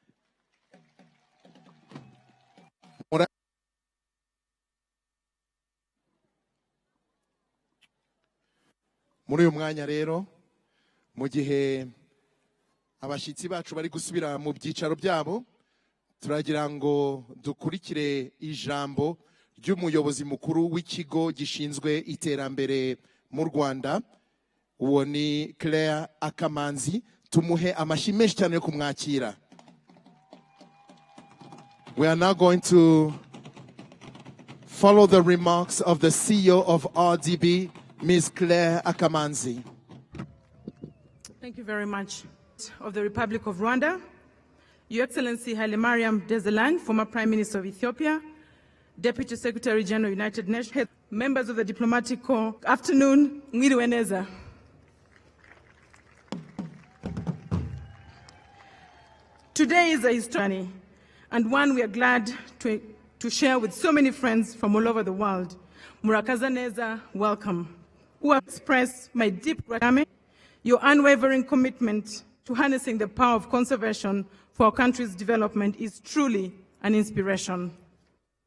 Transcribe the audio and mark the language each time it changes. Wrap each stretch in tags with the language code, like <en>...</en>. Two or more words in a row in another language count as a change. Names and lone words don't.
<rw>Muri uyu mwanya rero, mu gihe abashyitsi bacu bari gusubira mu byicaro byabo, turagira ngo dukurikire ijambo ry'umuyobozi mukuru w'ikigo gishinzwe iterambere mu Rwanda, uwo ni Claire Akamanzi. Tumuhe amashyi menshi cyane yo kumwakira.</rw> <en>We are now going to follow the remarks of the CEO of RDB, Ms. Claire Akamanzi. Thank you very much. Of the Republic of Rwanda, Your Excellency Haile Mariam Desalegn, former Prime Minister of Ethiopia, Deputy Secretary General, United Nations, members of the diplomatic corps, afternoon,</en> <rw>mwiriwe neza.</rw> <en>Today is a history and one we are glad to share with so many friends from all over the world.</en> <rw>Murakaza neza,</rw> <en>welcome. Who express my deep gratitude, your unwavering commitment to harnessing the power of conservation for our country's development is truly an inspiration.</en>